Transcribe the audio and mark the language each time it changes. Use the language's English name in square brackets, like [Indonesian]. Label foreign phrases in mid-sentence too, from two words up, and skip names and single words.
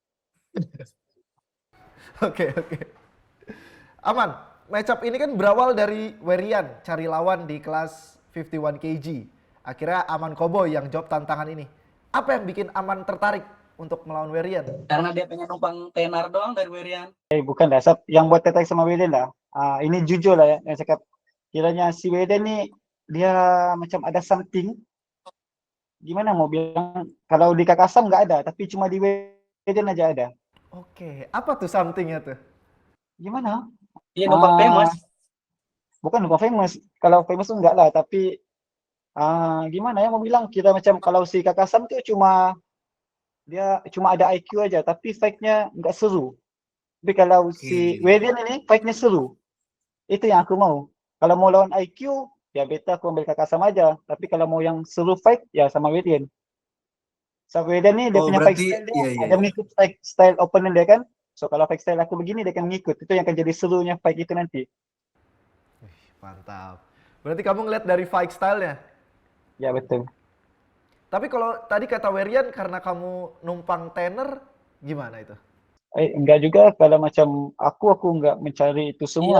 [Indonesian] Oke. Aman, matchup ini kan berawal dari Werian cari lawan di kelas 51 kg. Akhirnya Aman Cowboy yang jawab tantangan ini. Apa yang bikin Aman tertarik untuk melawan Werian? Karena dia pengen numpang tenar doang dari Werian. [Malay] Bukan dah, yang buat tertarik sama William lah. Ini jujur lah ya, yang cakap kiranya si Weden ni dia macam ada something, gimana mau bilang, kalau di Kakasam nggak ada, tapi cuma di Weden aja ada. [Indonesian] Oke, apa tuh something-nya tuh? Gimana? Iya, numpang famous. [Malay] Bukan lupa famous. Kalau famous tuh enggak lah, tapi gimana ya mau bilang, kira macam kalau si Kakasam tuh dia cuma ada IQ aja, tapi fight-nya nggak seru. Tapi kalau si [Indonesian] Oke. [Malay] Weden ini fight-nya seru. Itu yang aku mau. Kalau mau lawan IQ, ya beta aku ambil Kakasam aja. Tapi kalau mau yang seru fight, ya sama Weden. So Weden nih dia [Indonesian] Oh, [Malay] punya fight [Indonesian] berarti [Malay] style dia, [Indonesian] iya iya. [Malay] ada mengikut [English] fight style [Malay] opponent dia kan. So kalau [English] fight style [Malay] aku begini, dia akan ngikut. Itu yang akan jadi serunya fight itu nanti. [Indonesian] Wih, mantap. Berarti kamu ngeliat dari [English] fight style- [Indonesian] nya. [Malay] Ya betul. [Indonesian] Tapi kalau tadi kata Werian karena kamu numpang tener, gimana itu? [Malay] Enggak juga, kalau macam aku enggak mencari itu semua.